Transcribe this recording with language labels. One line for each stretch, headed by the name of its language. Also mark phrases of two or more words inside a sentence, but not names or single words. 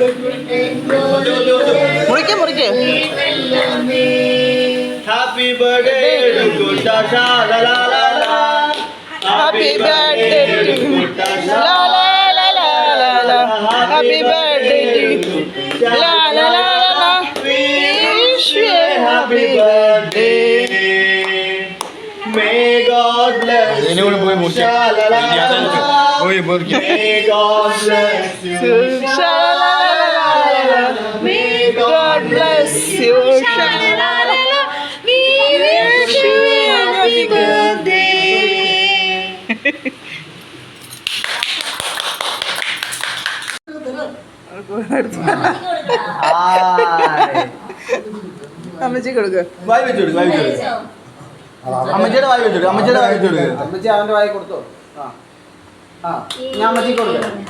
English: Happy birthday to Kutasha, la la la la. Happy birthday to Kutasha, la la la la la. Happy birthday to la la la la. Wish you a happy birthday. May God bless you. Sha la la la la. May God bless you. Sha la la la la. May God bless you. Sha la la la. We wish you a happy birthday.
Malayalam: അമ്മച്ചി കൊടുക്കുക. അമ്മച്ചിയുടെ വായി വെച്ചോട്. അമ്മച്ചി അവന്റെ വായി കൊടുത്തോ. ഞാൻ അമ്മച്ചിക്ക് കൊടുക്കാം.